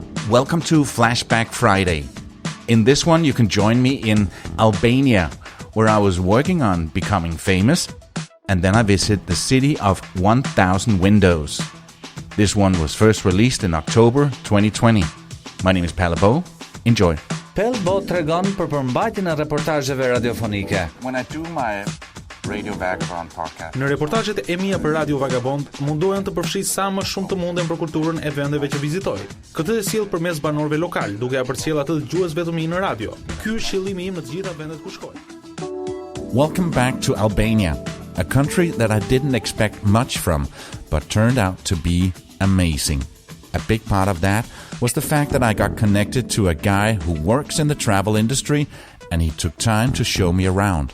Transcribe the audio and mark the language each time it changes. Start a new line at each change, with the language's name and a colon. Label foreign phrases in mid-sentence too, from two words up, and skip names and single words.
English: welcome to Flashback Friday. In this one, you can join me in Albania, where I was working on becoming famous, and then I visit the city of 1,000 windows. This one was first released in October 2020. My name is Palabo. Enjoy.
Albanian: Pelbo tregon për përmbajtjen e reportazheve radiofonike.
English: When I do my Radio Vagabond podcast.
Albanian: Në reportazhet e mia për Radio Vagabond mundohem të përfshij sa më shumë të mundem për kulturën e vendeve që vizitoj. Këtë e sjell përmes banorëve lokal, duke ja përcjell atë dëgjuesve të mi në radio. Ky është qëllimi im në të gjitha vendet ku shkoj.
English: Welcome back to Albania, a country that I didn't expect much from, but turned out to be amazing. A big part of that was the fact that I got connected to a guy who works in the travel industry, and he took time to show me around.